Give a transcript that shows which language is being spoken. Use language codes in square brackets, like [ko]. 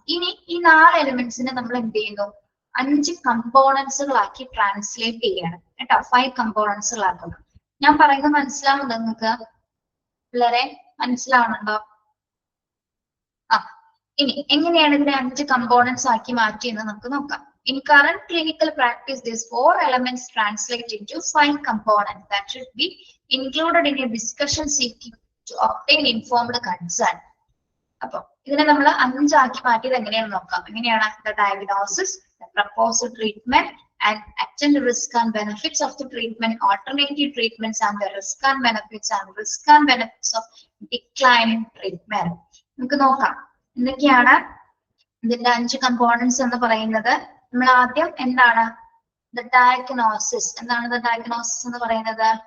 [ml] ഇനി ഈ 4 എലമെന്റ്സിനെ നമ്മൾ എന്ത് ചെയ്യുന്നു? 5 കമ്പോണൻസുകളാക്കി ട്രാൻസ്ലേറ്റ് ചെയ്യണം കേട്ടോ. 5 കമ്പോണൻസുകളാക്കുന്നു. ഞാൻ പറയുന്നത് മനസ്സിലാവുന്നുണ്ടോ നിങ്ങൾക്ക് പിള്ളേരെ? മനസ്സിലാവുന്നുണ്ടോ? ഇനി എങ്ങനെയാണ് ഇതിനെ 5 കമ്പോണൻസ് ആക്കി മാറ്റിയെന്ന് നമുക്ക് നോക്കാം. [en] In current clinical practice, these 4 elements translate into 5 components that should be included in a discussion seeking to obtain informed consent. [ml] അപ്പൊ ഇതിനെ നമ്മൾ 5 ആക്കി മാറ്റിയത് എങ്ങനെയാണെന്ന് നോക്കാം. എങ്ങനെയാണ്? [en] The diagnosis, the proposed treatment, and attend risk and benefits of the treatment, alternative treatments and the risk and benefits of declining treatment. [ml] നമുക്ക് നോക്കാം എന്തൊക്കെയാണ് ഇതിന്റെ 5 കമ്പോണൻസ് എന്ന് പറയുന്നത്. നമ്മൾ ആദ്യം എന്താണ്? [en] The diagnosis. [ml] എന്താണ് the diagnosis എന്ന് പറയുന്നത്?